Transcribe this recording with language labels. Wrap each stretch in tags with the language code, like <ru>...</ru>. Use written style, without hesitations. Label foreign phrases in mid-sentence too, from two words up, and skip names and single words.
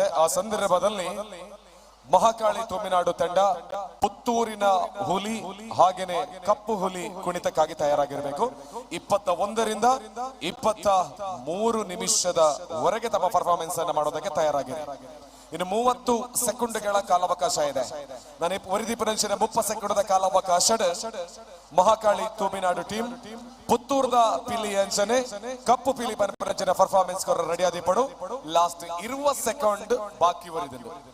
<kn>ಆ ಸಂದರ್ಭದಲ್ಲಿ ಮಹಾಕಾಳಿ ತುಮಿನಾಡು ತಂಡ ಪುತ್ತೂರಿನ ಹುಲಿ ಹಾಗೇನೆ ಕಪ್ಪು ಹುಲಿ ಕುಣಿತಕ್ಕಾಗಿ ತಯಾರಾಗಿರಬೇಕು. 21ರಿಂದ 23 ನಿಮಿಷದವರೆಗೆ ತಮ್ಮ ಪರ್ಫಾರ್ಮೆನ್ಸ್ ಅನ್ನು ಮಾಡೋದಕ್ಕೆ ತಯಾರಾಗಿದೆ. ಇನ್ನು 30 ಸೆಕೆಂಡ್ಗಳ ಕಾಲಾವಕಾಶ ಇದೆ.</kn> <tcy>ನಾನು ವರಿದೀಪನಂಚಿನ 30 ಸೆಕೆಂಡ್ ಕಾಲಾವಕಾಶ ಮಹಾಕಾಳಿ ತುಮಿನಾಡು ಟೀಮ್ ಪುತ್ತೂರ್ದ ಪಿಲಿ ಅಂಚನೆ ಕಪ್ಪು ಪಿಲಿ ಪಂಪರಂಚಿನ ಪರ್ಫಾರ್ಮೆನ್ಸ್ ರೆಡಿ ಆದಿಪಡು. ಲಾಸ್ಟ್ 20 ಸೆಕೆಂಡ್ ಬಾಕಿ ವರಿದಿಲ್ಲ.</tcy>